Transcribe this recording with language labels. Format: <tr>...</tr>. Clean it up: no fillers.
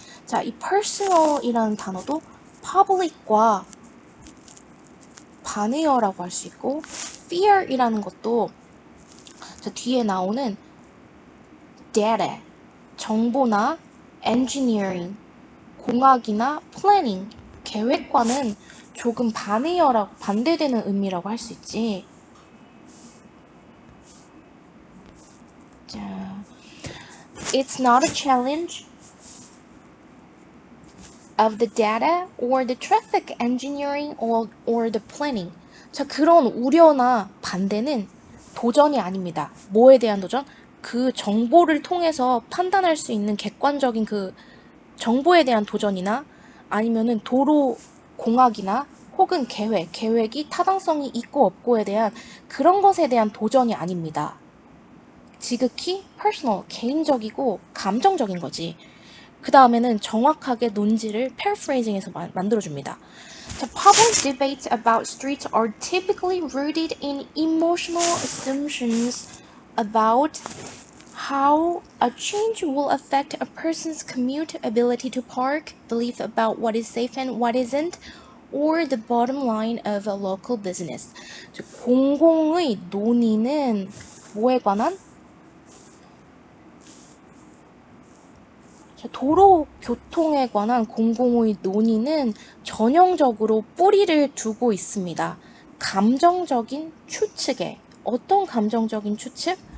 <ko>자, 이 personal이라는 단어도 public과 반의어라고 할 수 있고, fear이라는 것도 저 뒤에 나오는 data, 정보나 engineering, 공학이나 planning, 계획과는 조금 반대되는 의미라고 할 수 있지.</ko> <en>자, it's not a challenge of the data or the traffic engineering or the planning.</en> <ko>자, 그런 우려나 반대는 도전이 아닙니다. 뭐에 대한 도전? 그 정보를 통해서 판단할 수 있는 객관적인 그 정보에 대한 도전이나 아니면은 도로 공학이나 혹은 계획이 타당성이 있고 없고에 대한 그런 것에 대한 도전이 아닙니다. 지극히 personal, 개인적이고 감정적인 거지. 그 다음에는 정확하게 논지를 paraphrasing해서 만들어줍니다.</ko> <en>The public debates about streets are typically rooted in emotional assumptions about how a change will affect a person's commute, ability to park, belief about what is safe and what isn't, or the bottom line of a local business.</en> <ko>공공의 논의는 뭐에 관한? 도로 교통에 관한 공공의 논의는 전형적으로 뿌리를 두고 있습니다. 감정적인 추측에. 어떤 감정적인 추측?</ko>